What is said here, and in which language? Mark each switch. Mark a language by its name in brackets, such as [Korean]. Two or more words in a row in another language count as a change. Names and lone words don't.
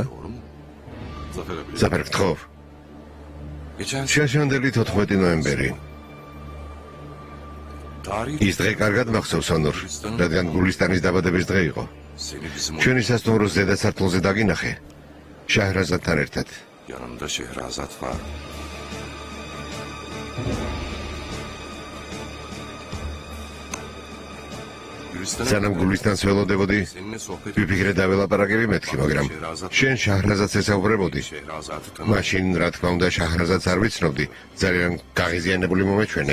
[Georgian] ზაფერ გთხოვ. შაშანდელი 14 ნოემბერი. ის დღე კარგად მახსოვს ონურ, რადგან გულისტანის დაბადების დღე იყო. ჩვენი სასტუმროს ზედა სართულზე დაგინახე, შაჰრაზადთან ერთად. [Turkish] Yanımda Şehrazat var. [Georgian] სანამ გულისტანს ველოდებოდი, ვიფიქრე დაველაპარაკები მეთქი, მაგრამ შენ შაჰრაზადს ესაუბრებოდი. მაშინ, რა თქმა უნდა, შაჰრაზადს არ ვიცნობდი, ძალიან გაღიზიანებული მომეჩვენე.